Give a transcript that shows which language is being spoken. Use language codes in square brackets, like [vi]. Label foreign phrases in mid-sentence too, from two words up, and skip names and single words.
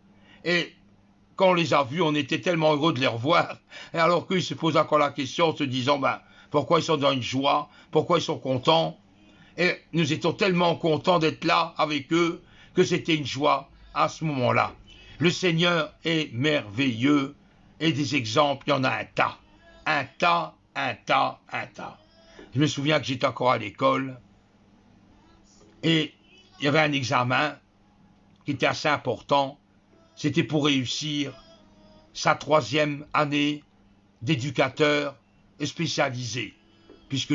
[fr] Et quand on les a vus, on était tellement heureux de les revoir, et alors qu'ils se posent encore la question en se disant, ben, pourquoi ils sont dans une joie, pourquoi ils sont contents, et nous étions tellement contents d'être là avec eux, que c'était une joie à ce moment-là. Le Seigneur est merveilleux, et des exemples, il y en a un tas, un tas, un tas, un tas. Je me souviens que j'étais encore à l'école, et il y avait un examen qui était assez important, c'était pour réussir sa 3e année d'éducateur spécialisé, puisque